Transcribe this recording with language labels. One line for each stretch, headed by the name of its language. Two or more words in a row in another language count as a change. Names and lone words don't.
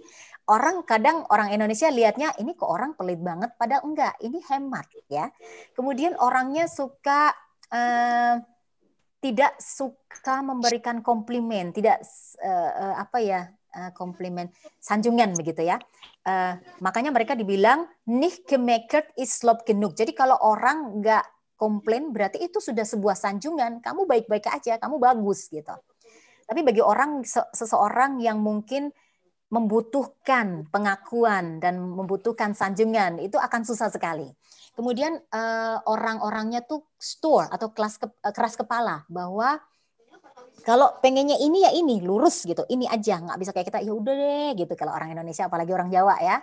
Indonesian: Kadang orang Indonesia lihatnya ini kok orang pelit banget, padahal enggak, ini hemat ya. Kemudian orangnya suka tidak suka memberikan komplimen, tidak komplimen, sanjungan begitu ya. Makanya mereka dibilang
German: nicht gemeckert ist Lob genug.
Indonesian: Jadi kalau orang enggak komplain berarti itu sudah sebuah sanjungan, kamu baik-baik aja, kamu bagus gitu. Tapi bagi seseorang yang mungkin membutuhkan pengakuan dan membutuhkan sanjungan, itu akan susah sekali. Kemudian orang-orangnya tuh stur atau keras kepala, bahwa kalau pengennya ini ya ini, lurus gitu, ini aja, nggak bisa kayak kita, ya udah deh gitu kalau orang Indonesia, apalagi orang Jawa ya.